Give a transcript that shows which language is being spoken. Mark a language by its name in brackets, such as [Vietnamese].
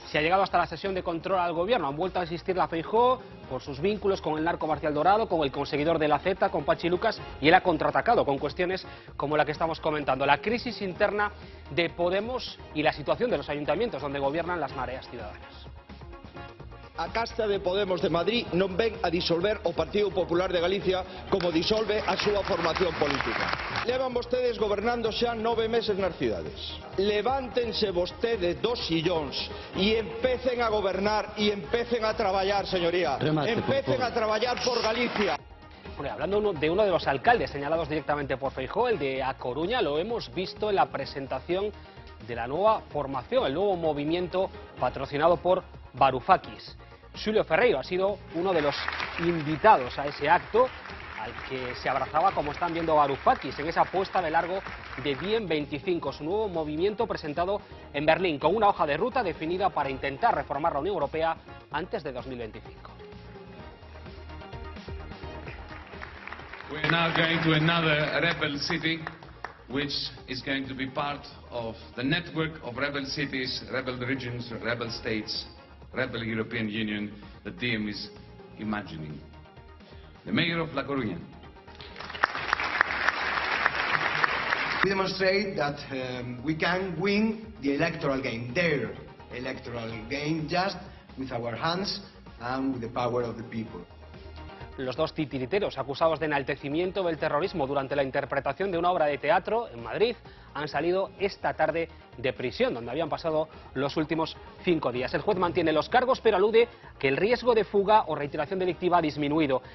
[Spanish] Se ha llegado hasta la sesión de control al gobierno. Han vuelto a insistir la Feijóo por sus vínculos con el narco Marcial Dorado, con el conseguidor de la Z, con Pachi Lucas, y él ha contraatacado con cuestiones como la que estamos comentando. La crisis interna de Podemos y la situación de los ayuntamientos donde gobiernan las mareas ciudadanas. [Galician] A casta de Podemos de Madrid non ven a disolver o Partido Popular de Galicia como disolve a súa formación política. Levan vostedes gobernando xa 9 meses nas cidades. Levántense vostedes dos sillóns e empecen a gobernar e empecen a traballar, señoría. Empecen a traballar por Galicia. [Spanish] Bueno, hablando de uno de los alcaldes señalados directamente por Feijóo, el de A Coruña, lo hemos visto en la presentación de la nueva formación, el nuevo movimiento patrocinado por Varoufakis. Xulio Ferreiro ha sido uno de los invitados a ese acto, al que se abrazaba, como están viendo, Varoufakis en esa puesta de largo de Bien 25, su nuevo movimiento presentado en Berlín, con una hoja de ruta definida para intentar reformar la Unión Europea antes de 2025. [English] We're now going to another rebel city, which is going to be part of the network of rebel cities, rebel regions, rebel states, rebel European Union that DiEM is imagining. The mayor of La Coruña. We demonstrate that we can win the electoral game, their electoral game, just with our hands and with the power of the people. [Spanish] Los dos titiriteros acusados de enaltecimiento del terrorismo durante la interpretación de una obra de teatro en Madrid han salido esta tarde de prisión, donde habían pasado los últimos 5 días. El juez mantiene los cargos, pero alude que el riesgo de fuga o reiteración delictiva ha disminuido.